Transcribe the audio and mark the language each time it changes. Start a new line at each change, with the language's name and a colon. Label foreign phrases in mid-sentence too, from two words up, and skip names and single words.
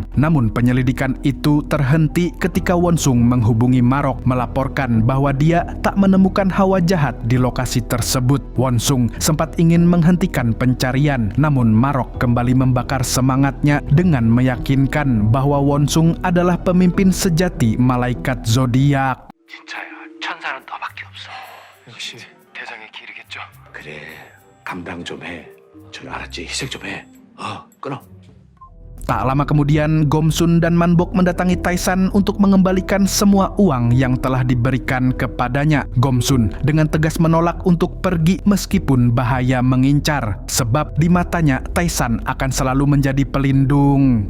Indonesian: Namun penyelidikan itu terhenti ketika Wonsung menghubungi Marok melaporkan bahwa dia tak menemukan hawa jahat di lokasi tersebut. Wonsung sempat ingin menghentikan pencarian, namun Marok kembali membakar semangatnya dengan meyakinkan bahwa Wonsung adalah pemimpin sejati malaikat zodiak.
Korean: 진짜야. 천사는 너밖에 없어. 역시 대장의 길이겠죠. 그래, 감당 좀 해. 저기 알았지? 희생 좀 해. 끊어.
Indonesian: Tak lama kemudian, Gomsun dan Manbok mendatangi Taisan untuk mengembalikan semua uang yang telah diberikan kepadanya. Gomsun dengan tegas menolak untuk pergi meskipun bahaya mengincar. Sebab di matanya, Taisan akan selalu menjadi pelindung.